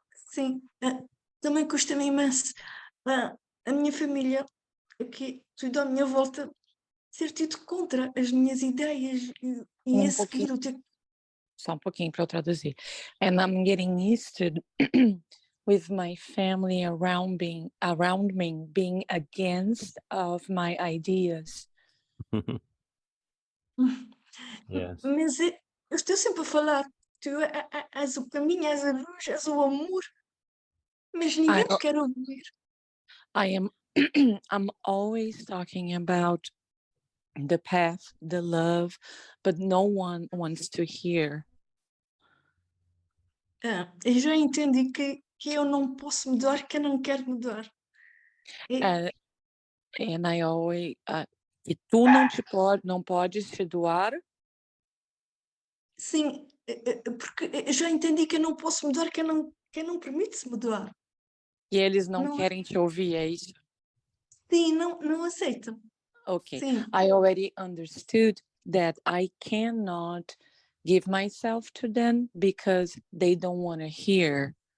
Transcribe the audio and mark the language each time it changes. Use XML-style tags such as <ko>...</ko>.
<pt>Sim, também custa-me imenso a minha família, aqui, tudo à minha volta, ser tido contra as minhas ideias e a seguir o teu. Só um pouquinho para eu traduzir.</pt> <en>And I'm getting used to with my family around me being against of my ideas. Yes.</en> <pt>Mas eu estou sempre a falar, tu és o caminho, és a luz, és o amor, mas ninguém te quer ouvir.</pt> <en>I'm always talking about the path, the love, but no one wants to hear.</en> <pt>Eu já entendi que eu não posso mudar, que eu não quero mudar.</pt> <en>And I always</en> <pt>e tu não podes te doar. Sim, porque eu já entendi que eu não posso mudar, que eu não permite-se mudar. E eles não querem te ouvir, é isso? Sim, não aceitam.</pt> <en>Okay.</en> <pt>Sim.</pt> <en>I already understood that I cannot give myself to them because they don't want to hear.</en>